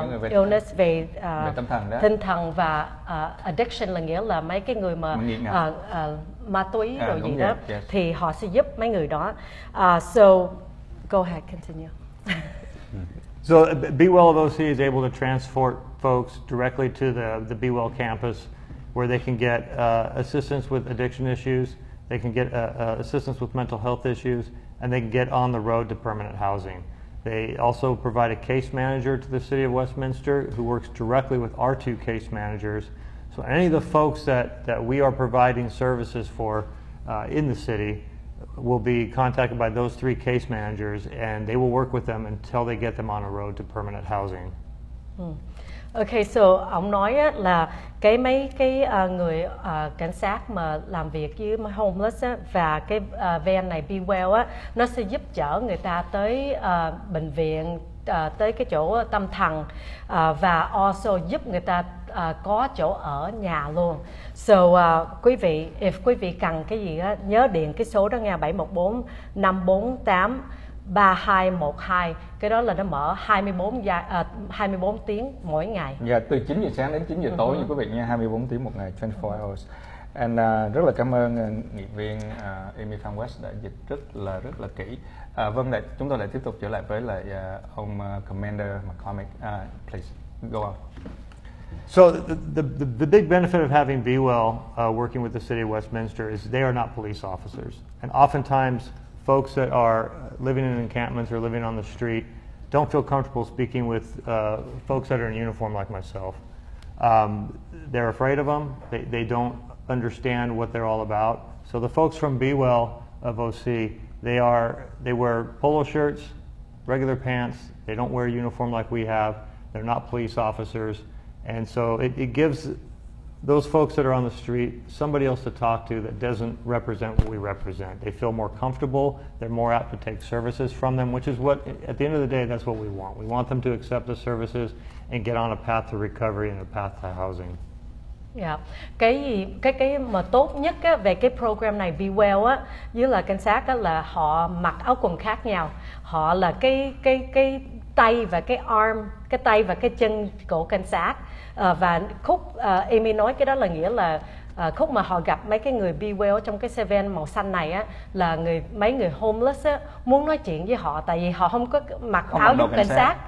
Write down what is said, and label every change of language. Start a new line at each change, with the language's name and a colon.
Vietnamese: illness về tinh thần và addiction, là nghĩa là mấy cái người mà ma túy rồi gì đó, thì họ sẽ giúp mấy người đó.
English: So go ahead, continue. So Be Well of OC is able to transport folks directly to the Be Well campus, where they can get assistance with addiction issues, they can get assistance with mental health issues, and they can get on the road to permanent housing. They also provide a case manager to the City of Westminster who works directly with our 2 case managers. So any of the folks that we are providing services for in the city will be contacted by those 3 case managers, and they will work with them until they get them on a road to permanent housing.
Vietnamese: Okay, so ông nói là mấy cái người cảnh sát mà làm việc với homeless và cái van này Be Well nó sẽ giúp chở người ta tới bệnh viện, tới cái chỗ tâm thần, và also giúp người ta có chỗ ở nhà luôn. So quý vị, if quý vị cần cái gì nhớ điện cái số đó nha, 714 548 3212. Cái đó là nó mở 24 tiếng mỗi ngày. Dạ, từ 9 giờ sáng đến 9 giờ tối như quý vị nha, 24 tiếng một ngày,
English: 24 hours.
Vietnamese: And rất là cảm ơn nghị viên Amy Phạm West đã dịch rất là kỹ. Vâng, chúng tôi lại tiếp tục trở lại với lại ông Commander McCormick.
English: Please go on. So the big benefit of having Be Well working with the City of Westminster is they are not police officers, and oftentimes folks that are living in encampments or living on the street don't feel comfortable speaking with folks that are in uniform like myself. They're afraid of them. They don't understand what they're all about. So the folks from Be Well of OC, they wear polo shirts, regular pants. They don't wear a uniform like we have. They're not police officers. And so it gives those folks that are on the street somebody else to talk to that doesn't represent what we represent. They feel more comfortable. They're more apt to take services from them, which is what, at the end of the day, that's what we want. We want them to accept the services and get on a path to recovery and a path to housing. Yeah.
Vietnamese: Cái mà tốt nhất về cái program này Be Well với là cảnh sát là họ mặc áo quần khác nhau. Họ là cái tay và cái arm, cái tay và cái chân của cảnh sát. Và khúc Amy nói cái đó là nghĩa là khúc mà họ gặp mấy cái người Be Well trong cái xe van màu xanh này là mấy người homeless muốn nói chuyện với họ, tại vì họ không có mặc áo đúng cảnh sát.